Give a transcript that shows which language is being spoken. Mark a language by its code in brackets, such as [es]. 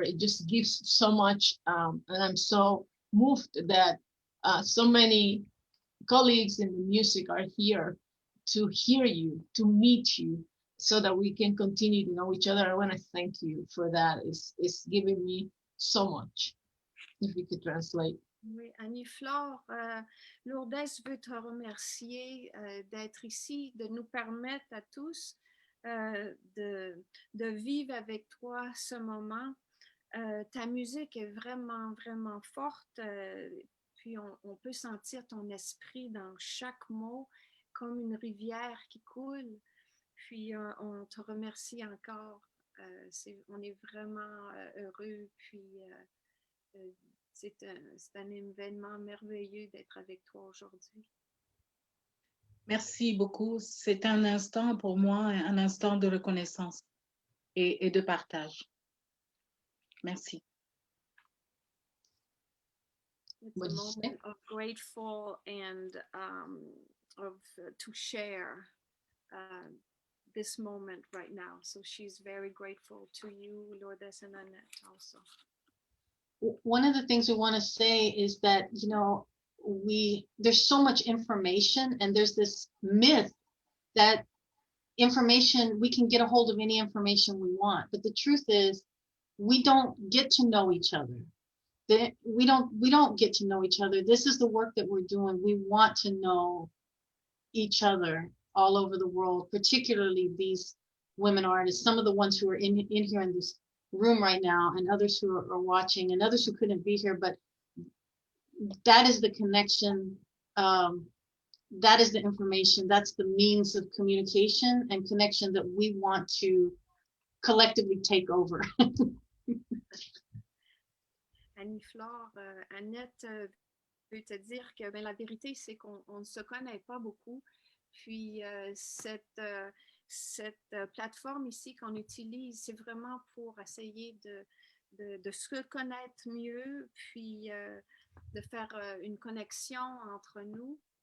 [en] It just gives so much, and I'm so moved that so many colleagues in the music are here to hear you, to meet you, so that we can continue to know each other. I want to thank you for that. It's giving me so much. If you could translate. [fr] Oui, Annie-Flore, Lourdes veut te remercier d'être ici, de nous permettre à tous de vivre avec toi ce moment. Ta musique est vraiment, vraiment forte, puis on peut sentir ton esprit dans chaque mot, comme une rivière qui coule. Puis on te remercie encore. On est vraiment heureux, puis c'est un événement merveilleux d'être avec toi aujourd'hui. Merci beaucoup. C'est un instant pour moi, un instant de reconnaissance et de partage. Merci. [en] It's a moment of grateful and to share this moment right now. So she's very grateful to you, Lourdes and Annette, also. One of the things we want to say is that, you know, there's so much information, and there's this myth that information, we can get a hold of any information we want, but the truth is we don't get to know each other. We don't get to know each other. This is the work that we're doing. We want to know each other all over the world, particularly these women artists, some of the ones who are in here in this room right now, and others who are watching, and others who couldn't be here. But that is the connection, that is the information, that's the means of communication and connection that we want to collectively take over. [fr] Annie-Flore, Annette veut te dire que la vérité, c'est qu'on ne se connaît pas beaucoup. Puis cette plateforme ici qu'on utilise, c'est vraiment pour essayer de se connaître mieux, puis de faire une connexion entre nous.